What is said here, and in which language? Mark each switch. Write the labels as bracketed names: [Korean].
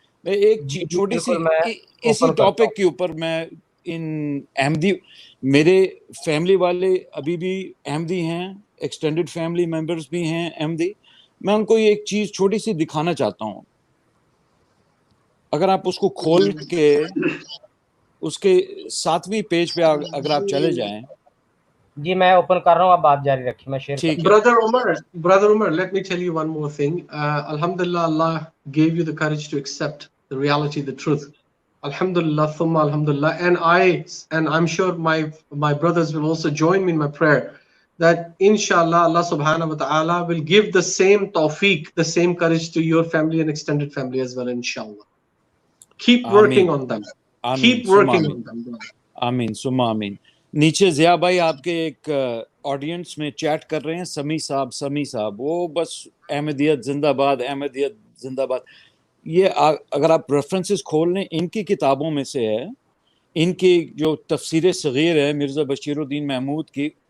[Urdu] میں ایک چھوٹی سی اسی ٹاپک کے اوپر, میں ان احمدی, میرے فیملی والے ابھی بھی احمدی ہیں, ایکسٹینڈڈ فیملی ممبرز بھی ہیں احمدی, میں ان کو ایک چیز چھوٹی سی دکھانا چاہتا ہوں. اگر آپ اس کو کھول کے اس کے 7ویں پیج پہ اگر آپ چلے جائیں. جی میں اوپن کر رہا ہوں, آپ بات جاری رکھیں, میں شیئر کرتا ہوں. [English] Brother Umar, let me tell you one more thing. Alhamdulillah, Allah gave you the courage to accept the reality, the truth. Alhamdulillah, thumma alhamdulillah. And I'm sure my brothers will also join me in my prayer that inshallah Allah subhanahu wa ta'ala will give the same tawfiq, the same courage to your family and extended family as well, inshallah. Keep working on them. Keep working on them. [Urdu] آمین سما آمین. نیچے ضیاء بھائی آپ کے ایک audience میں chat کر رہے ہیں, سمی صاحب, وہ بس احمدیت زندہ باد, احمدیت زندہ باد. یہ اگر آپ ریفرنسز کھول لیں ان کی کتابوں میں سے ہے, ان کی جو تفسیر صغیر ہے مرزا بشیر الدین محمود کی,